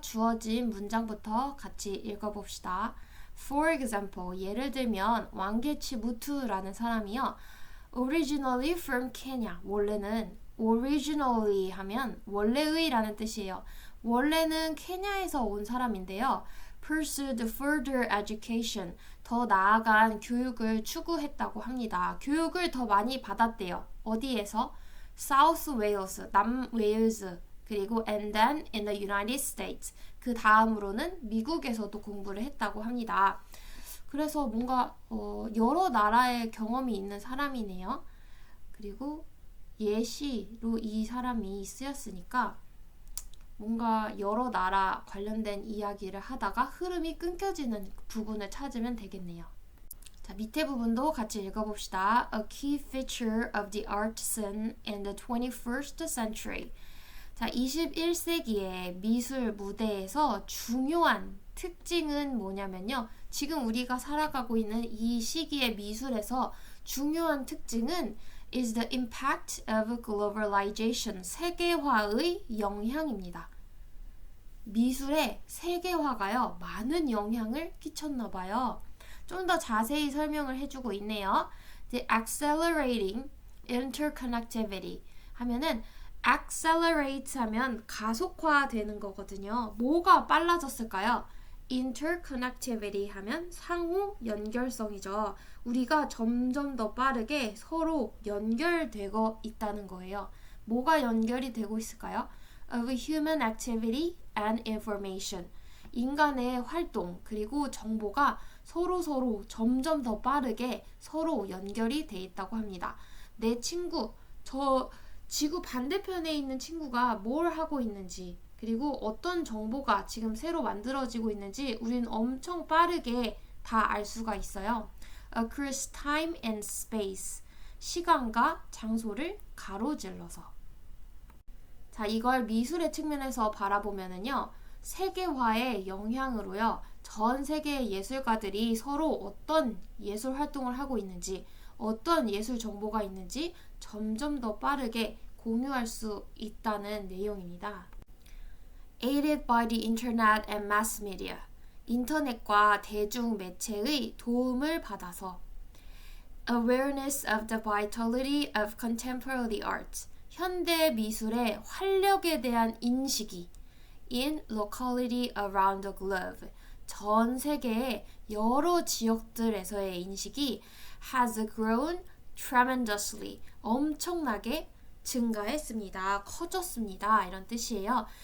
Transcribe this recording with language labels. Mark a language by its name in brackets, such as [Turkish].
[Korean] 주어진 문장부터 같이 읽어봅시다. [English] For example, [Korean] 예를 들면 왕게치 무투라는 사람이요. [English] Originally from Kenya. [Korean] 원래는 originally 하면 원래의라는 뜻이에요. 원래는 케냐에서 온 사람인데요. [English] Pursued further education. [Korean] 더 나아간 교육을 추구했다고 합니다. 교육을 더 많이 받았대요. 어디에서? [English] South Wales, [Korean] 남웨일즈. 그리고 [English] and then in the United States. [Korean] 그 다음으로는 미국에서도 공부를 했다고 합니다. 그래서 뭔가 여러 나라의 경험이 있는 사람이네요. 그리고 예시로 이 사람이 쓰였으니까 뭔가 여러 나라 관련된 이야기를 하다가 흐름이 끊겨지는 부분을 찾으면 되겠네요. 자, 밑에 부분도 같이 읽어봅시다. [English] A key feature of the artisan in the 21st century. [Korean] 자, 21세기의 미술 무대에서 중요한 특징은 뭐냐면요. 지금 우리가 살아가고 있는 이 시기의 미술에서 중요한 특징은 [English] is the impact of globalization, [Korean] 세계화의 영향입니다. 미술에 세계화가요, 많은 영향을 끼쳤나 봐요. 좀 더 자세히 설명을 해주고 있네요. [English] The accelerating interconnectivity [Korean] 하면은 accelerate 하면 가속화되는 거거든요. 뭐가 빨라졌을까요? interconnectivity 하면 상호 연결성이죠. 우리가 점점 더 빠르게 서로 연결되고 있다는 거예요. 뭐가 연결이 되고 있을까요? [English] Of human activity and information. [Korean] 인간의 활동 그리고 정보가 서로 점점 더 빠르게 서로 연결이 돼 있다고 합니다. 내 친구, 저 지구 반대편에 있는 친구가 뭘 하고 있는지 그리고 어떤 정보가 지금 새로 만들어지고 있는지 우리는 엄청 빠르게 다 알 수가 있어요. [English] Across time and space. [Korean] 시간과 장소를 가로질러서. 자, 이걸 미술의 측면에서 바라보면은요. 세계화의 영향으로요. 전 세계의 예술가들이 서로 어떤 예술 활동을 하고 있는지 어떤 예술 정보가 있는지 점점 더 빠르게 공유할 수 있다는 내용입니다. [English] Aided by the internet and mass media. [Korean] 인터넷과 대중 매체의 도움을 받아서 [English] Awareness of the vitality of contemporary art. [Korean] 현대 미술의 활력에 대한 인식이 [English] in locality around the globe. [Korean] 전 세계의 여러 지역들에서의 인식이 [English] has grown tremendously. [Korean] 엄청나게 증가했습니다. 커졌습니다. 이런 뜻이에요.